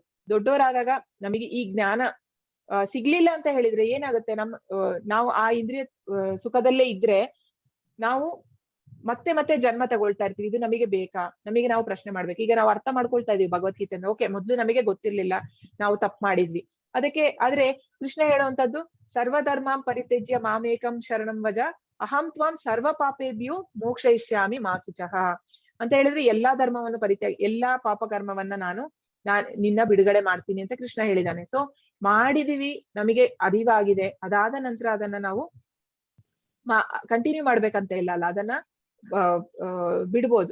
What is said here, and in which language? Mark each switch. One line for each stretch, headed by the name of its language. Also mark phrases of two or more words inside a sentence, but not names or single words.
Kannada: ದೊಡ್ಡವರಾದಾಗ ನಮಗೆ ಈ ಜ್ಞಾನ ಸಿಗ್ಲಿಲ್ಲ ಅಂತ ಹೇಳಿದ್ರೆ ಏನಾಗುತ್ತೆ, ನಾವು ಆ ಇಂದ್ರಿಯ ಸುಖದಲ್ಲೇ ಇದ್ರೆ ನಾವು ಮತ್ತೆ ಜನ್ಮ ತಗೊಳ್ತಾ ಇರ್ತೀವಿ. ಇದು ನಮಗೆ ಬೇಕಾ? ನಾವು ಪ್ರಶ್ನೆ ಮಾಡ್ಬೇಕು. ಈಗ ನಾವು ಅರ್ಥ ಮಾಡ್ಕೊಳ್ತಾ ಇದೀವಿ ಭಗವದ್ಗೀತೆಯಿಂದ. ಓಕೆ, ಮೊದ್ಲು ನಮಗೆ ಗೊತ್ತಿರ್ಲಿಲ್ಲ, ನಾವು ತಪ್ಪು ಮಾಡಿದ್ವಿ. ಆದ್ರೆ ಕೃಷ್ಣ ಹೇಳುವಂತದ್ದು,
Sanskrit: ಸರ್ವಧರ್ಮಾಂ ಪರಿತ್ಯಜ್ಯ ಮಾಮೇಕಂ ಶರಣಂ ವಜ ಅಹಂ ತ್ವಾಂ ಸರ್ವ ಪಾಪೇಭ್ಯೋ ಮೋಕ್ಷಯಿಷ್ಯಾಮಿ ಮಾ ಶುಚಃ
Kannada: ಅಂತ ಹೇಳಿದ್ರೆ, ಎಲ್ಲಾ ಧರ್ಮವನ್ನು ಎಲ್ಲಾ ಪಾಪ ಕರ್ಮವನ್ನ ನಾನ್ ನಿನ್ನ ಬಿಡುಗಡೆ ಮಾಡ್ತೀನಿ ಅಂತ ಕೃಷ್ಣ ಹೇಳಿದಾನೆ. ಸೊ ಮಾಡಿದೀವಿ, ನಮಗೆ ಅರಿವಾಗಿದೆ. ಅದಾದ ನಂತರ ಅದನ್ನ ನಾವು ಕಂಟಿನ್ಯೂ ಮಾಡ್ಬೇಕಂತ ಇಲ್ಲ ಅಲ್ಲ, ಅದನ್ನ ಬಿಡ್ಬೋದು.